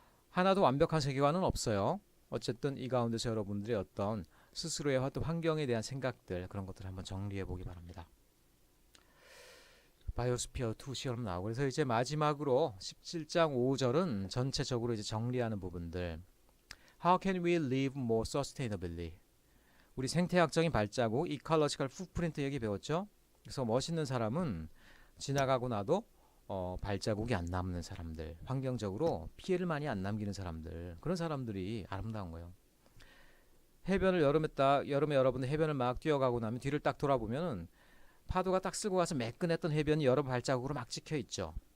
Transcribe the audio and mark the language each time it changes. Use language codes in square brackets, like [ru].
[ko] 하나도 완벽한 세계관은 없어요. 어쨌든 이 가운데서 여러분들의 어떤 스스로의 어떤 환경에 대한 생각들, 그런 것들을 한번 정리해 보기 바랍니다. 바이오스피어 2 시험 나오고, 그래서 이제 마지막으로 17장 5절은 전체적으로 이제 정리하는 부분들. [en] How can we live more sustainably? [ko] 우리 생태학적인 발자국, 이컬러지컬 풋프린트 얘기 배웠죠? 그래서 멋있는 사람은 지나가고 나도 발자국이 안 남는 사람들, 환경적으로 피해를 많이 안 남기는 사람들, 그런 사람들이 아름다운 거예요. 해변을 여름에 여러분들 해변을 막 뛰어가고 나면 뒤를 딱 돌아보면은 파도가 딱 쓸고 가서 매끈했던 해변이 여러 발자국으로 막 찍혀 있죠.